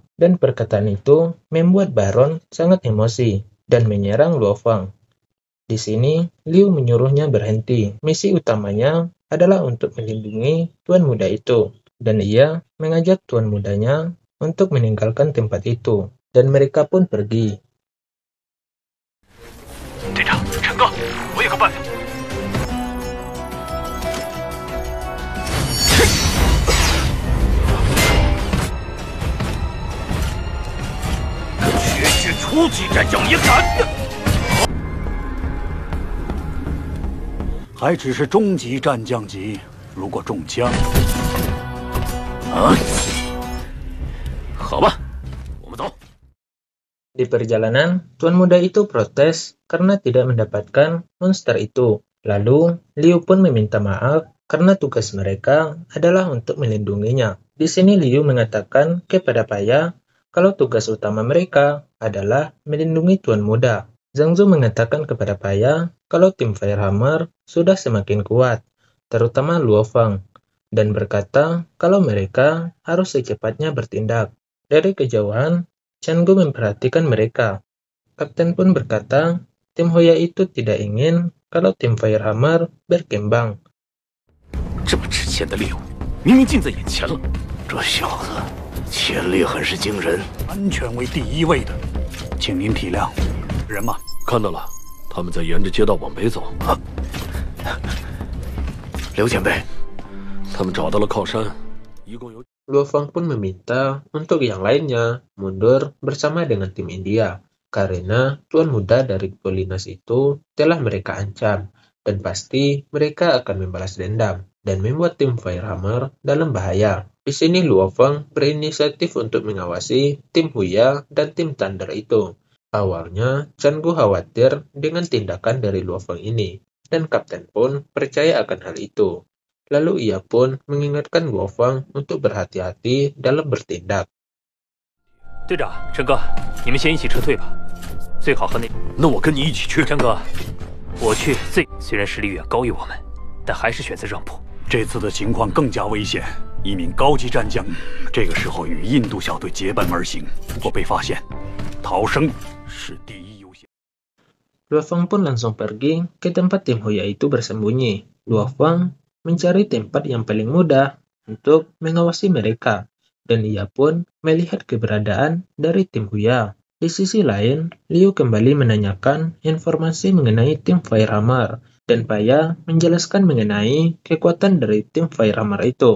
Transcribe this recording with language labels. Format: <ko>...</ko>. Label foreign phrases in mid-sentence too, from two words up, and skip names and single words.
<id>Dan perkataan itu membuat Baron sangat emosi, dan menyerang Dua Fang. Di sini, Liu menyuruhnya berhenti. Misi utamanya adalah untuk melindungi tuan muda itu, dan ia mengajak tuan mudanya untuk meninggalkan tempat itu, dan mereka pun pergi.</id> <zh>队长，陈哥，我有个办法。绝世初级战将也敢！还只是中级战将级，如果中枪，好吧，我们走。</zh> <id>Di perjalanan, tuan muda itu protes karena tidak mendapatkan monster itu. Lalu, Liu pun meminta maaf karena tugas mereka adalah untuk melindunginya. Di sini Liu mengatakan kepada Paya kalau tugas utama mereka adalah melindungi tuan muda. Zhang Zu mengatakan kepada Paya kalau tim Firehammer sudah semakin kuat, terutama Luo Fang, dan berkata kalau mereka harus secepatnya bertindak. Dari kejauhan, Chan Gu memperhatikan mereka. Kapten pun berkata tim Hoya itu tidak ingin kalau tim Firehammer berkembang.</id> <zh>这么值钱的猎物，明明近在眼前了。这小子潜力很是惊人，安全为第一位的，请您体谅。人马，看到了，他们在沿着街道往北走。刘前辈，他们找到了靠山，一共有</zh> <id>Luo Fang pun meminta untuk yang lainnya mundur bersama dengan tim India, karena tuan muda dari Polinas itu telah mereka ancam, dan pasti mereka akan membalas dendam, dan membuat tim Firehammer dalam bahaya. Di sini Luo Fang berinisiatif untuk mengawasi tim Huya dan tim Thunder itu. Awalnya, Chan Gu khawatir dengan tindakan dari Luo Fang ini, dan Kapten pun percaya akan hal itu. Lalu ia pun mengingatkan Luo Fang untuk berhati-hati dalam bertindak.</id> <zh>队长，陈哥，你们先一起撤退吧，最好和那…… 那我跟你一起去。陈哥，我去虽然实力远高于我们，但还是选择让步。这次的情况更加危险，一名高级战将这个时候与印度小队结伴而行，如果被发现，逃生是第一优先。</zh> <id>Luo Fang pun langsung pergi ke tempat tim Huya itu bersembunyi. Luo Fang mencari tempat yang paling mudah untuk mengawasi mereka, dan ia pun melihat keberadaan dari tim Huya. Di sisi lain, Liu kembali menanyakan informasi mengenai tim Firehammer, dan Paya menjelaskan mengenai kekuatan dari tim Firehammer itu.</id>